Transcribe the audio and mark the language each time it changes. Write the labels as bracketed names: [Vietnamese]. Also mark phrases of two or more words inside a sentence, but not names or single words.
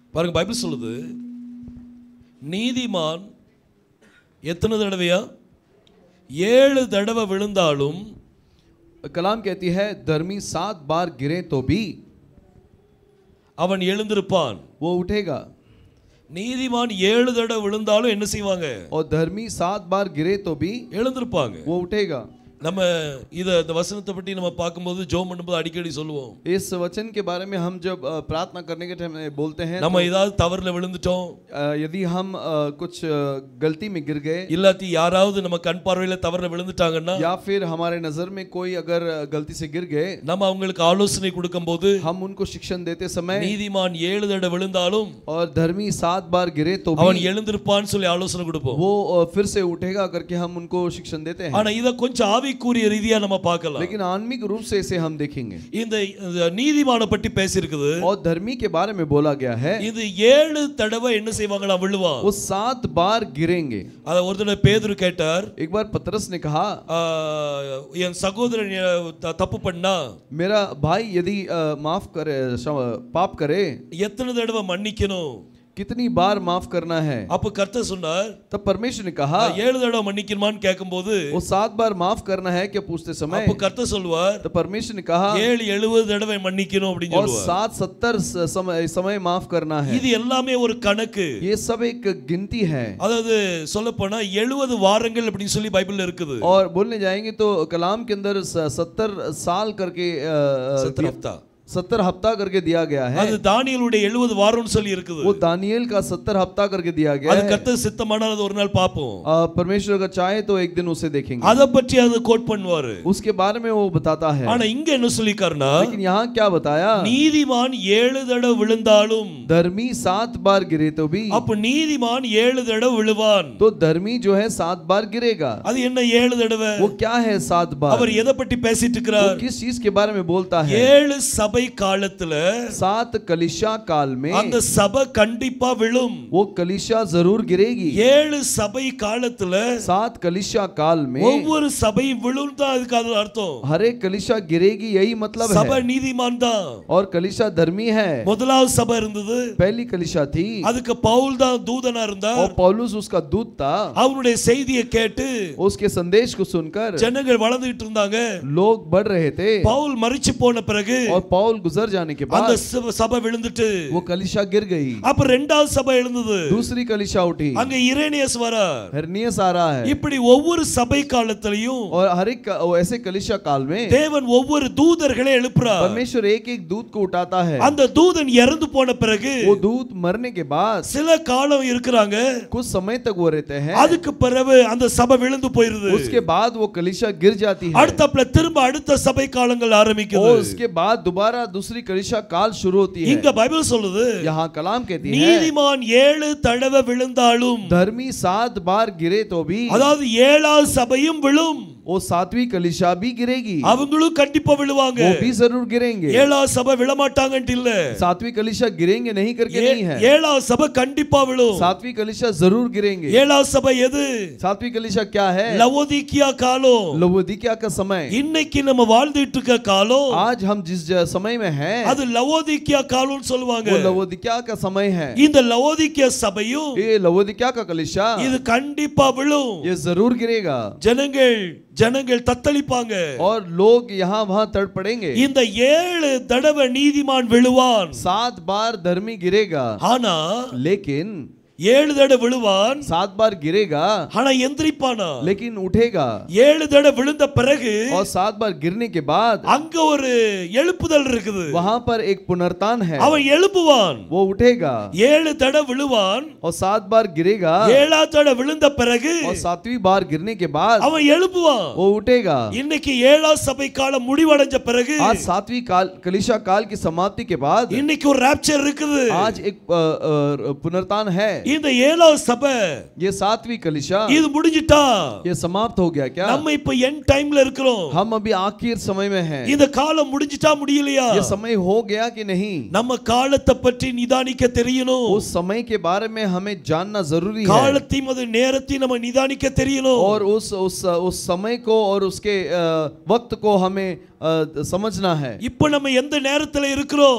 [Tamil] பாருங்க பைபிள் சொல்லுது நீதிமான் எத்தனை தடவையா 7 தடவை விழுந்தாலும் [Hindi] कलाम कहती है धर्मी 7 बार गिरे तो भी [Tamil] அவன் எழுந்திருப்பான். [Hindi] वो उठेगा. [Tamil] நீதிமான் 7 தடவை விழுந்தாலும் என்ன செய்வாங்க? [Hindi] और धर्मी 7 बार गिरे तो भी [Tamil] எழுந்திருப்பாங்க. [Hindi] वो उठेगा. [Tamil] நம்ம இந்த வசனத்தை பற்றி நம்ம பார்க்கும்போது ஜெபம் பண்ணும்போது அடிக்கடி சொல்லுவோம். [Hindi] इस वचन के बारे में हम जब प्रार्थना करने के टाइम बोलते हैं [Tamil] நம்ம ஏதாவது தவறுல விழுந்துட்டோம், [Hindi] यदि हम कुछ गलती में गिर गए, [Tamil] இல்லாட்டி யாராவது நம்ம கண் பார்வையில தவறுல விழுந்துட்டாங்கன்னா, [Hindi] या फिर हमारे नजर में कोई अगर गलती से गिर गए, [Tamil] நம்ம அவங்களுக்கு ஆலோசனை கொடுக்கும்போது [Hindi] हम उनको शिक्षण देते समय [Tamil] நீதிமான் 7 தடவை விழுந்தாலும் [Hindi] और धर्मी 7 बार गिरे तो [Tamil] அவன் எழுந்திருப்பான்னு சொல்லி ஆலோசனை கொடுப்போம். [Hindi] वो फिर से उठेगा करके हम उनको शिक्षण देते हैं. [Tamil] ஆனா இத கொஞ்சம் ஆவிக்குரிய ரீதியா நம்ம பார்க்கலாம். [Hindi] लेकिन आत्मिक रूप से इसे हम देखेंगे. [Tamil] இந்த நீதிமான பற்றி பேசி இருக்குது. [Hindi] और धर्मी के बारे में बोला गया है. [Tamil] இது 7 தடவை என்ன செய்வாங்களா விழுவான். [Hindi] वो 7 बार गिरेंगे. [Tamil] அத ஒரு தடவை பேதுரு கேட்டார். [Hindi] एक बार पतरस ने कहा [Tamil] என் சகோதரன் தப்பு பண்ணா, [Hindi] मेरा भाई यदि माफ करे, पाप करे, [Tamil] எத்தனை தடவை மன்னிக்கணும், [Hindi] कितनी बार माफ करना है. [Tamil] அப்ப கர்த்தர் சொன்னார், [Hindi] तब परमेश्वर ने कहा [Tamil] 7 தடவை மன்னிக்கணுமான்னு கேட்கும்போது [Hindi] वो 7 बार माफ करना है क्या पूछते समय, [Tamil] அப்ப கர்த்தர் சொல்வார், [Hindi] तो परमेश्वर ने कहा [Tamil] 7-70 தடவை மன்னிக்கணும் அப்படினு [Hindi] और [Tamil] சொல்வார். [Hindi] 7-70 समय माफ करना है. [Tamil] இது எல்லாமே ஒரு கணக்கு. [Hindi] ये सब एक गिनती है. [Tamil] அதாவது சொல்லப்போனா 70 வாரங்கள் அப்படினு சொல்லி பைபிள்ல இருக்குது. [Hindi] और बोलने जाएंगे तो कलाम के अंदर 70 साल करके 70 हफ्ता 70 हफ्ता करके दिया गया है. [Tamil] அது தானியேலுடைய 70 வாரம்னு சொல்லி இருக்குது. [Hindi] वो दानियेल का 70 हफ्ता करके दिया गया [Tamil] அது [Hindi] है. [Tamil] கர்த்தர் சித்தமானால் அது ஒரு நாள் பாப்போம். [Hindi] परमेश्वर अगर चाहे तो एक दिन उसे देखेंगे. [Tamil] அத பற்றி அது கோட் பண்ணுவாரு. [Hindi] उसके बारे में वो बताता है. [Tamil] ஆனா இங்க என்ன சொல்லிக்காரனா, [Hindi] लेकिन यहाँ क्या बताया, [Tamil] நீதிமான் 7 தடவை விழுந்தாலும் [Hindi] धर्मी 7 बार गिरे तो भी, [Tamil] அப்ப நீதிமான் 7 தடவை விழுவான். [Hindi] तो धर्मी जो है 7 बार गिरेगा. [Tamil] அது என்ன 7 தடவை? [Hindi] वो क्या है 7 बार? [Tamil] அவர் எதை பற்றி பேசிட்டு இருக்கிறார்? [Hindi] किस चीज के बारे में बोलता है? [Tamil] 7 சபை காலத்துல [Hindi] 7 कलीसिया काल में [Tamil] அந்த சபை கண்டிப்பா விழும். [Hindi] वो कलीसिया जरूर गिरेगी. [Tamil] 7 சபை காலத்துல [Hindi] 7 कलीसिया काल में [Tamil] ஒவ்வொரு சபையும் விழுந்தா அதுக்கு அது அர்த்தம். [Hindi] हर एक कलीसिया गिरेगी, यही मतलब [Tamil] சபை [Hindi] है. [Tamil] நீதிமான் தான். [Hindi] और कलीसिया धर्मी है. [Tamil] முதலாவது சபை இருந்தது, [Hindi] पहली कलीसिया थी, [Tamil] அதுக்கு பவுல் தான் தூதனா இருந்தார். [Hindi] और पौलुस उसका दूत था. [Tamil] அவருடைய செய்தியை கேட்டு [Hindi] उसके संदेश को सुनकर [Tamil] ஜனங்கள் வளர்ந்துட்டு இருந்தாங்க. [Hindi] लोग बढ़ रहे थे. [Tamil] பவுல் மரிச்சு போன பிறகு [Hindi] और पौल गुजर जाने के [Tamil] அந்த [Hindi] बाद [Tamil] சபை விழுந்துட்டு [Hindi] वो कलीसिया गिर गई. [Tamil] அப்ப இரண்டாவது சபை எழுந்தது. [Hindi] दूसरी कलीसिया उठी. [Tamil] அங்க இரேனியஸ் வரார். [Hindi] हिरनियस आ रहा है. [Tamil] இப்படி ஒவ்வொரு சபை காலத்திலயும் [Hindi] और हर एक ऐसे कलीसिया काल में [Tamil] தேவன் ஒவ்வொரு தூதர்களை எழுப்புறார். [Hindi] परमेश्वर एक एक दूत को उठाता है. [Tamil] அந்த தூதன் இறந்து போன பிறகு [Hindi] वो दूत मरने के बाद [Tamil] சில காலம் இருக்கிறாங்க. [Hindi] कुछ समय तक वो रहते हैं. [Tamil] அதுக்கு பிறகு அந்த சபை விழுந்து போயிருது. [Hindi] उसके बाद वो कलीसिया गिर जाती है. [Tamil] அடுத்தப்பல திரும்ப அடுத்த சபை காலங்கள் ஆரம்பிக்குது. [Hindi] और उसके बाद दोबारा दूसरी कलीसिया काल शुरू होती है. [Tamil] இங்க பைபிள் சொல்லுது, [Hindi] यहाँ कलाम कहती है [Tamil] நீதிமான் 7 தடவை விழுந்தாலும், [Hindi] धर्मी 7 बार गिरे तो भी, [Tamil] அதாவது 7வது சபையும் விழும். [Hindi] वो 7वीं कलीसिया भी गिरेगी. [Tamil] அவங்களும் கண்டிப்பா விழுவாங்க. [Hindi] वो भी जरूर गिरेंगे. [Tamil] 7வது சபை விழ மாட்டாங்கன்னு இல்ல. [Hindi] 7वीं कलीसिया गिरेंगे नहीं करके नहीं है. [Tamil] 7வது சபை கண்டிப்பா விழும். [Hindi] 7वीं कलीसिया जरूर गिरेंगे. [Tamil] 7வது சபை எது? [Hindi] 7वीं कलीसिया क्या है? [Tamil] லவோதிக்கியா காலம். [Hindi] लवोदिकिया का समय. [Tamil] இன்னைக்கு நம்ம வாழ்ந்துட்டு இருக்க காலம், [Hindi] आज हम जिस समय में हैं, [Tamil] அது லவோதிக்கியா காலம்னு சொல்லுவாங்க. [Hindi] वो लवोदिकिया का समय है. [Tamil] இந்த லவோதிக்கியா சபையும் [Hindi] ये लवोदिकिया का कलीसिया [Tamil] இது கண்டிப்பா விழும். [Hindi] ये जरूर गिरेगा. [Tamil] ஜனங்கள் தத்தளிப்பாங்க. [Hindi] और लोग यहाँ वहाँ तड़पड़ेंगे. [Tamil] இந்த 7 தடவை நீதிமான் விழுவான். [Hindi] 7 बार धर्मी गिरेगा. [Tamil] ஆனா [Hindi] लेकिन [Tamil] 7 தடவை விழுவான். [Hindi] 7 बार गिरेगा. [Tamil] ஆனா எந்திரிப்பானா? [Hindi] लेकिन उठेगा. [Tamil] 7 தடவை விழுந்த பிறகு [Hindi] और 7 बार गिरने के बाद [Tamil] அங்க ஒரு எழுப்புதல் இருக்குது. [Hindi] वहाँ पर एक पुनरुत्थान है. [Tamil] அவன் எழுப்புவான். [Hindi] वो उठेगा. [Tamil] 7 தடவை விழுவான். [Hindi] और 7 बार गिरेगा. [Tamil] 7வது தடவை விழுந்த பிறகு [Hindi] और 7वीं बार गिरने के बाद [Tamil] அவன் எழுப்புவான். [Hindi] वो उठेगा. [Tamil] இன்னைக்கு 7வது சபை காலம் முடிவடைஞ்ச பிறகு [Hindi] आज 7वीं कलीसिया काल की समाप्ति के बाद [Tamil] இன்னைக்கு ஒரு ராப்சர் இருக்குது. [Hindi] आज एक पुनरुत्थान है. [Tamil] இந்த ஏழாவது சபை [Hindi] ये सातवीं कलीसिया [Tamil] இது முடிஞ்சிட்டா [Hindi] ये समाप्त हो गया क्या? [Tamil] நம்ம இப்ப [English] end timeல [Tamil] இருக்கிறோம். [Hindi] हम अभी आखिर समय में हैं. [Tamil] இந்த காலம் முடிஞ்சிட்டா முடியலையா? [Hindi] ये समय हो गया कि नहीं? [Tamil] நம்ம காலத்தை பற்றி நிதானிக்க தெரியணும். [Hindi] उस समय के बारे में हमें जानना जरूरी है. [Tamil] காலத்தையும் அது நேரத்தையும் நம்ம நிதானிக்க தெரியணும். [Hindi] और उस समय को और उसके वक्त को हमें समझना है. [Tamil] இப்போ நம்ம எந்த நேரத்துல இருக்கிறோம்?